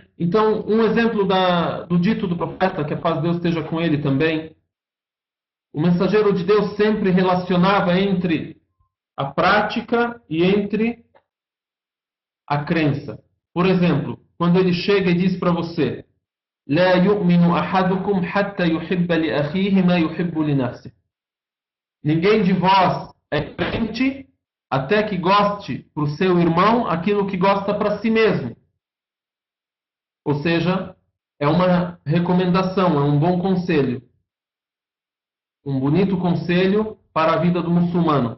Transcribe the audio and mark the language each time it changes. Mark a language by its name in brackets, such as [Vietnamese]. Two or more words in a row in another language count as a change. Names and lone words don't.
[Portuguese] Então, um exemplo do dito do profeta, que a paz de Deus esteja com ele também. O mensageiro de Deus sempre relacionava entre a prática e entre a crença. Por exemplo, quando ele chega e diz para você: [Arabic] لا يؤمن أحدكم حتى يحب لأخيه ما يحب لنفسه. [Portuguese] Ninguém de vós é crente até que goste para o seu irmão aquilo que gosta para si mesmo. Ou seja, é uma recomendação, é um bom conselho. Um bonito conselho para a vida do muçulmano.